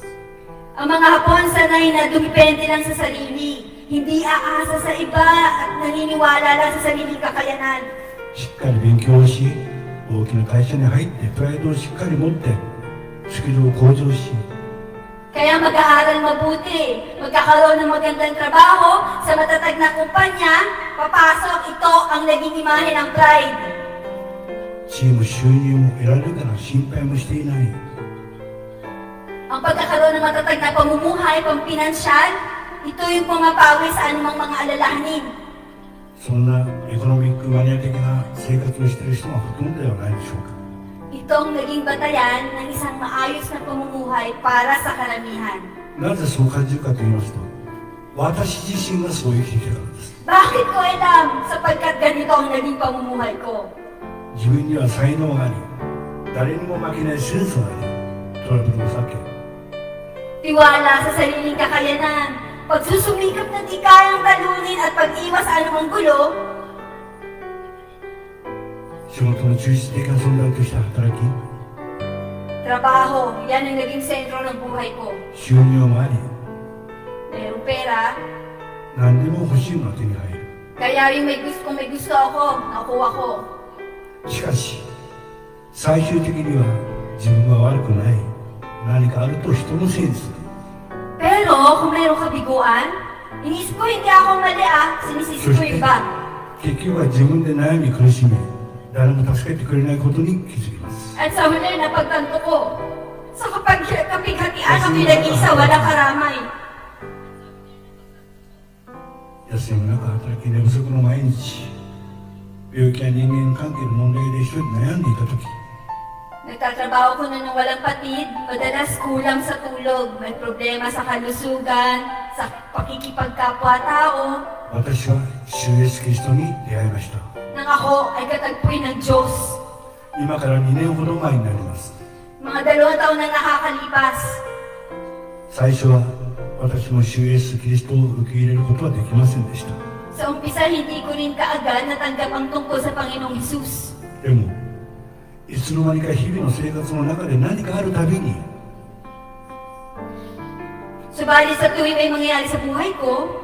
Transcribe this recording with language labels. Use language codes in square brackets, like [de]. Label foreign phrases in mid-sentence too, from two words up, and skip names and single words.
[tl] Ang mga Hapon sanay na dumipende lang sa sarili, hindi aasa sa iba at naniniwala lang sa sariling kakayanan. [ja] しっかり勉強をし、大きな会社に入ってプライドをしっかり持ってスキルを向上し、 [tl] Kaya mag-aaral mabuti, magkakaroon ng magandang trabaho sa matatag na kumpanya, papasok, ito ang naging imahe ng pride. [ja] チーム収入も得られるから心配もしていない。 [tl] Ang pagkakaroon ng matatag na pamumuhay, pampinansyal, ito yung pumapawi sa anumang mga alalahanin. [ja] そんなエコノミックマニア的な生活をしている人がほとんどではないでしょうか。 [tl] Itong naging batayan ng isang maayos na pamumuhay para sa karamihan. [ja] なぜそう感じるかと言いますと、私自身がそう生きてきたからです。 [tl] Bakit ko alam? Sapagkat ganito ang naging pamumuhay ko. [ja] 自分には才能があり、誰にも負けないセンスがあり、トラブルを避け、 [tl] Tiwala sa sariling kakayanan, pagsusumikap na di kayang talunin at pag-iwas sa anumang gulo, [ja] 仕事の中心的な存在として働き、 [tl] trabaho, yan ang naging sentro ng buhay ko. [ja] 収入もあり、 [tl] Merong pera, [ja] 何でも欲しいものが手に入る。 [tl] kaya yung kung may gusto ako, nakuha ko. [ja] しかし最終的には自分は悪くない、何かあると人のせいにする。 [tl] Pero kung mayroong kabiguan, inisip ko hindi ako mali sinisisi ko yung iba. [ja] 結局は自分で悩み苦しみ、誰も助けてくれないことに気づきます。 [tl] At sa huli, napagtanto ko, sa kapighatian ang pinag-isa, walang karamay. [ja] 休みなく働き寝不足の毎日、病気や人間関係の問題で一人悩んでいた時、 [tl] Nagtatrabaho ko na ng walang patid, madalas kulang sa tulog, may problema sa kalusugan, sa pakikipagkapwa-tao. [ja] 私は主イエスキリストに出会いました。 [tl] Nang nang ako ay katagpuin ng Diyos. [ja] 今から2年ほど前になります。 [tl] Mga 2 taon nang nakakalipas. [ja] 最初は私も主イエスキリストを受け入れることはできませんでした。 [tl] Sa umpisa, hindi ko rin kaagad natanggap ang tungkol sa Panginoong Hesus. [ja] でもいつの間にか日々の生活の中で何かあるたびに [tl] Subalit sa tuwing may mangyayari sa buhay ko,